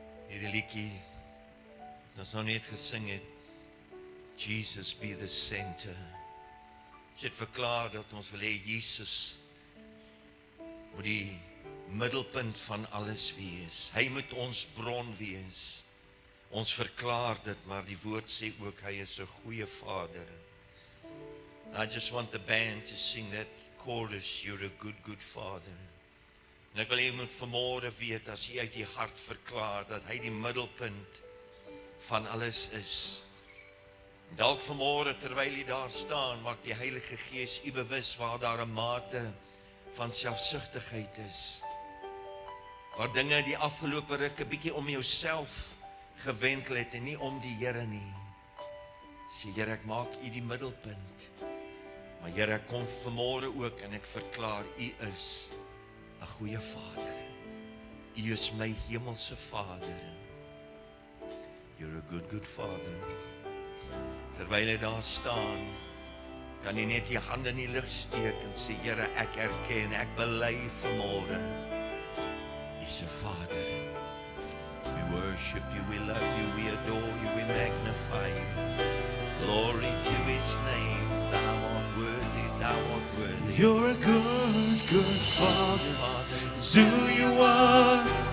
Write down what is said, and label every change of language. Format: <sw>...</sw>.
<af>Hierdie liedjie wat ons nou net gesing het,</af> <en>Jesus be the center.</en> <af>Ons het verklaar dat ons wil hê Jesus moet die middelpunt van alles wees. Hy moet ons bron wees. Ons verklaar dit, maar die woord sê ook hy is 'n goeie Vader.</af> <en>I just want the band to sing that chorus, you're a good, good Father.</en> <af>En ek wil jy moet vanmôre weet, as jy uit die hart verklaar, dat hy die middelpunt van alles is. Dalk vanmôre, terwyl jy daar staan, maak die Heilige Gees u bewus waar daar 'n mate van selfsugtigheid is. Waar dinge die afgelope ruk 'n bietjie om jouself gewentel het en nie om die Here nie. Sê Here, ek maak u die middelpunt. Maar Here, ek kom vanmôre ook en ek verklaar, u is 'n goeie Vader. U is my hemelse Vader.</af> <en>You're a good, good Father.</en> <af>Terwyl jy daar staan, kan jy net die hande in die lug steek en sê, Here, ek erken, ek bely vanmôre. U's 'n Vader.</af> <en>We worship you, we love you, we adore you, we magnify you. Glory to his name. Thou art worthy, thou art worthy. You're a good, good Father. Father, It's who you are.</en>